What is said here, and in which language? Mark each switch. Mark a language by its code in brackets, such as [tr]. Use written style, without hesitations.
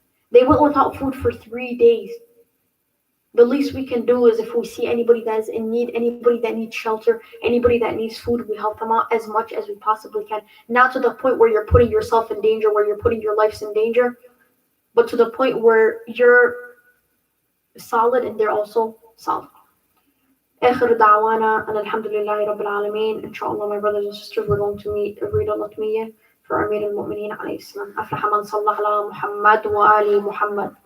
[en] They went without food for 3 days. The least we can do is if we see anybody that is in need, anybody that needs shelter, anybody that needs food, we help them out as much as we possibly can. Not to the point where you're putting yourself in danger, where you're putting your lives in danger, but to the point where you're solid and they're also solid. [ar] آخر دعوانا أن الحمد لله رب العالمين. [en] Inshallah, my brothers and sisters, we're going to read a Latmiyah for Amir al-Mu'mineen alayhi salam. [ar] أفلح من صلى على محمد وآل محمد.